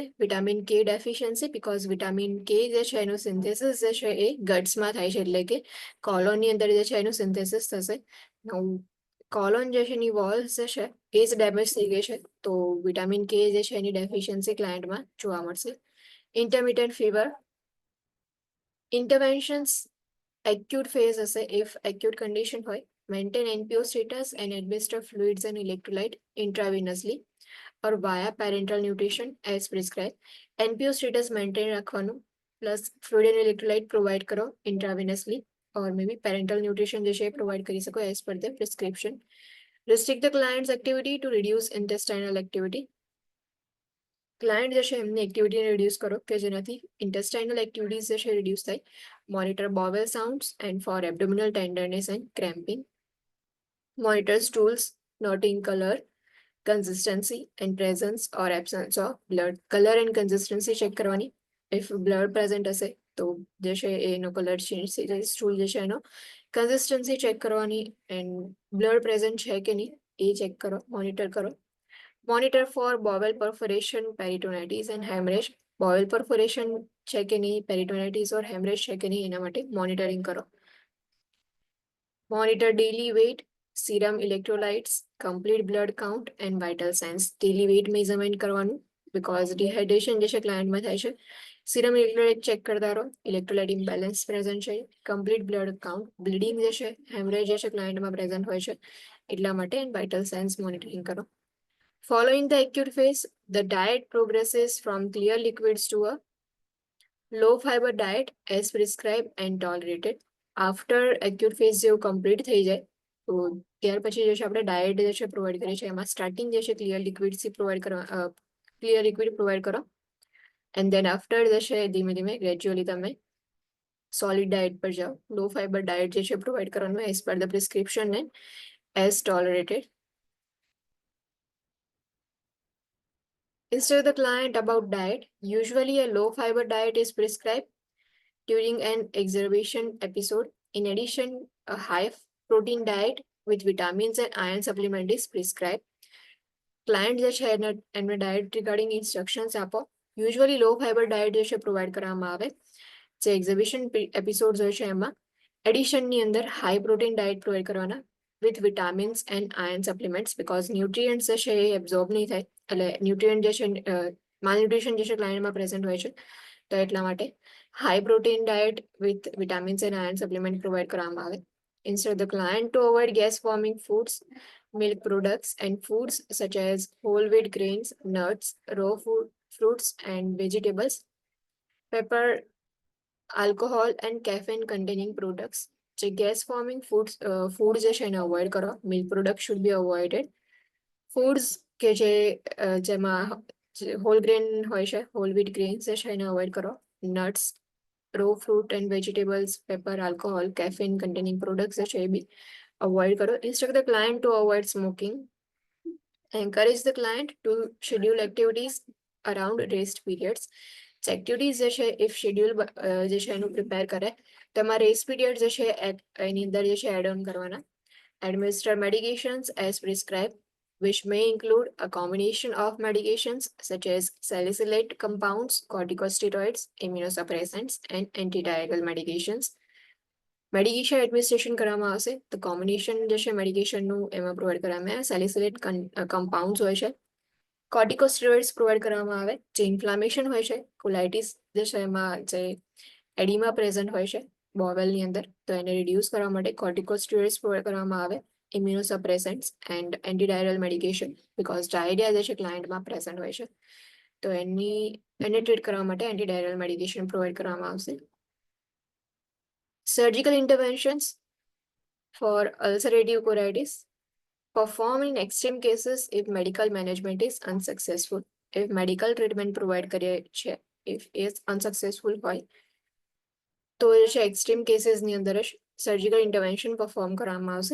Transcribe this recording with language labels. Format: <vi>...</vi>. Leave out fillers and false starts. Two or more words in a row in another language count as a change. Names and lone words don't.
<en>vitamin K deficiency, because vitamin K</en> <gu>જે છે એનું સિન્થેસિસ જે છે એ ગટ્સમાં થાય છે, એટલે કે કોલોનની અંદર જે છે એનું સિન્થેસિસ થશે. કોલોન જે છે એની વોલ્સ જે છે એ જ ડેમેજ થઈ ગઈ છે, તો</gu> <en>vitamin K</en> <gu>જે છે એની ડેફિશિયન્સી ક્લાયન્ટમાં જોવા મળશે.</gu> <en>intermittent fever, interventions acute phase હશે if acute condition હોય. Maintain NPO status and administer fluids and electrolyte intravenously or via parenteral nutrition as prescribed. NPO status maintain રાખવાનું, plus fluid and electrolyte provide કરો intravenously, or maybe parenteral nutrition</en> <gu>જે છે</gu> <en>પ્રોવાઈડ</en> <gu>કરી શકો</gu> <en>as per the prescription. Restrict the client's activity to reduce intestinal activity.</en> <gu>ક્લાયન્ટ જે છે એમની એક્ટિવિટીને રિડ્યુસ કરો કે જેનાથી</gu> <en>intestinal activities</en> <gu>જે છે રિડ્યુસ થાય.</gu> <en>Monitor bowel sounds and for abdominal tenderness and cramping. Monitor stools, noting color, consistency and presence or absence of blood. Color and consistency check કરવાની. If blood present</en> <gu>હશે તો જે છે એનો</gu> <en>color change</en> <gu>થઈ જાય. સ્ટૂલ જે છે એનો</gu> <en>consistency check</en> <gu>કરવાની,</gu> <en>and blood present</en> <gu>છે કે નહીં એ ચેક કરો, મોનિટર કરો.</gu> <en>Monitor for bowel perforation, peritonitis and hemorrhage. Bowel perforation</en> <gu>છે કે નહીં,</gu> <en>peritonitis or hemorrhage</en> <gu>છે કે નહીં એના માટે મોનિટરિંગ કરો.</gu> <en>Monitor daily weight, serum electrolytes, complete blood count and vital signs. Daily weight measurement</en> <gu>કરવાનું,</gu> <en>because dehydration</en> <gu>જે છે ક્લાયન્ટમાં થાય છે.</gu> <en>Serum electrolyte ચેક</en> <gu>કરતા રહો,</gu> <en>electrolyte imbalance present છે, complete blood count, bleeding</en> <gu>જે છે,</gu> <en>hemorrhage</en> <gu>જે છે</gu> <en>ક્લાયન્ટમાં present</en> <gu>હોય છે એટલા માટે,</gu> <en>and vital signs monitoring કરો. Following the acute phase, the diet progresses from clear liquids to a low fiber diet as prescribed and tolerated. After acute phase</en> <gu>જેવું complete થઈ જાય તો ત્યાર પછી જે છે આપણે ડાયટ જે છે પ્રોવાઈડ કરીએ છીએ, એમાં સ્ટાર્ટિંગ જે છે ક્લિયર લિક્વિડથી પ્રોવાઈડ કરવા,</gu> <en>clear liquid provide</en> <gu>કરો,</gu> <en>and then after</en> <gu>જે છે ધીમે ધીમે ગ્રેજ્યુઅલી તમે</gu> <en>solid diet</en> <gu>પર જાઓ.</gu> <en>low fiber diet</en> <gu>જે છે</gu> <en>પ્રોવાઈડ કરવાનું as per the prescription and as tolerated. Instead of the client about diet, usually a low fiber diet is prescribed during an exacerbation episode. In addition, a high protein diet with vitamins and iron supplement is prescribed.</en> <gu>Client જે છે એમને</gu> <en>diet regarding instructions</en> <gu>આપો. યુઝ્યુઅલી</gu> <en>low fiber diet</en> <gu>જે છે પ્રોવાઈડ કરવામાં આવે. જે</gu> <en>exhibition episodes</en> <gu>હોય છે એમાં એડિશનની અંદર</gu> <en>high protein diet</en> <gu>પ્રોવાઈડ કરવાના</gu> <en>with vitamins and iron supplements, because nutrients</en> <gu>જે છે એ એબ્ઝોર્બ નહીં થાય, એટલે ન્યુટ્રિયન્ટ જે છે માલન્યુટ્રિશન જે છે ક્લાયન્ટમાં પ્રેઝન્ટ હોય છે, તો એટલા માટે</gu> <en>high protein diet with vitamins and iron supplement</en> <gu>પ્રોવાઈડ કરવામાં આવે.</gu> <en>Instead of the client to avoid gas forming foods, milk products and foods such as whole wheat grains, nuts, raw food, fruits and vegetables, pepper, alcohol and caffeine containing products.</en> <gu>જે</gu> <en>gas forming food</en> <gu>જે છે એને અવોઇડ કરો.</gu> <en>milk product should be avoided.</en> <gu>ફૂડ્સ કે જેમાં</gu> <en>whole grain</en> <gu>હોય છે,</gu> <en>whole wheat grains</en> <gu>જે છે એને અવોઇડ કરો.</gu> <en>nuts, raw fruit and vegetables, pepper, alcohol, caffeine containing products</en> <gu>જે છે એ</gu> <en>be avoid કરો. instruct the client to avoid smoking. Encourage the client to schedule activities around rest periods.</en> <gu>એક્ટિવિટીઝ જે છે</gu> <en>if schedule</en> <gu>જે છે એનું પ્રિપેર કરે, તમારે</gu> <en>rest period</en> <gu>જે છે એની અંદર જે છે</gu> <en>add on</en> <gu>કરવાના.</gu> <en>Administer medications as prescribed, which may include a combination of medications such as salicylate compounds, corticosteroids, immunosuppressants, and antidiarrheal medications. medication administration</en> <gu>કરવામાં આવશે તો કોમ્બિનેશન જે છે મેડિકેશનનું એમાં પ્રોવાઈડ કરવામાં આવે.</gu> <en>salicylate compounds</en> <gu>હોય છે, કોર્ટિકોસ્ટેરોઇડ્સ પ્રોવાઈડ કરવામાં આવે. જે ઇન્ફ્લામેશન હોય છે, કોલાઇટિસ જે છે એમાં જે એડીમા પ્રેઝન્ટ હોય છે બોવેલની અંદર, તો એને રિડ્યુસ કરવા માટે કોર્ટિકોસ્ટેરોઇડ્સ પ્રોવાઈડ કરવામાં આવે.</gu> <en>immunosuppressants and antidiarrheal medication, because diarrhea</en> <gu>જે છે ક્લાયન્ટમાં પ્રેઝન્ટ હોય છે, તો એને ટ્રીટ કરવા માટે</gu> <en>antidiarrheal medication</en> <gu>પ્રોવાઈડ કરવામાં આવશે.</gu> <en>Surgical interventions for ulcerative colitis, perform in extreme cases if medical management is unsuccessful. If medical treatment provide</en> <gu>કરીએ છે ઇફ એ અનસક્સેસફુલ હોય તો જે છે એક્સ્ટ્રીમ કેસીસની અંદર જ</gu> <en>surgical intervention perform</en> <gu>કરવામાં આવશે.</gu>